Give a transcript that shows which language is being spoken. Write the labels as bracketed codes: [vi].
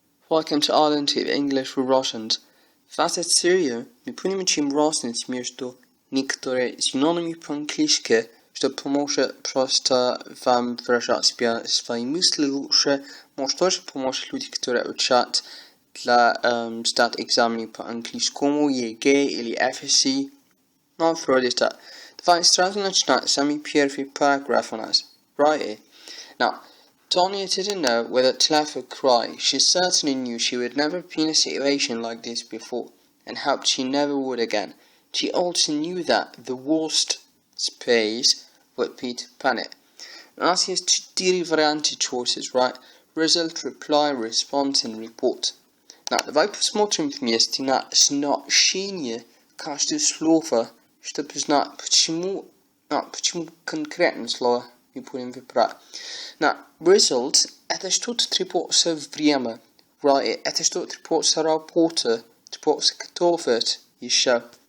[en] Welcome to Island of English for Russians. [ru] В этой серии мы будем учить разницу между некоторыми синонимами по-английски, чтобы помочь просто вам выражать себя свои мысли лучше. Может тоже помочь людям, которые учат для сдать экзамены по английскому, ЕГЭ или FSC. Ну, вроде так. Давай сразу начинать самый первый параграф у нас. [en] Right. Now, Tanya didn't know whether to laugh or cry. She certainly knew she would never be in a situation like this before, and hoped she never would again. She also knew that the worst space would be to panic. [ru] У нас есть 4 варианта [en] choices, right? Result, reply, response and report. Now, [ru] давай посмотрим вместе на значение каждого слова, чтобы знать, почему конкретное слово мы будем выбирать. [en] Now, result [ru] – это что-то требуется время, [en] right? [ru] Это что-то требуется работа, требуется готовить еще.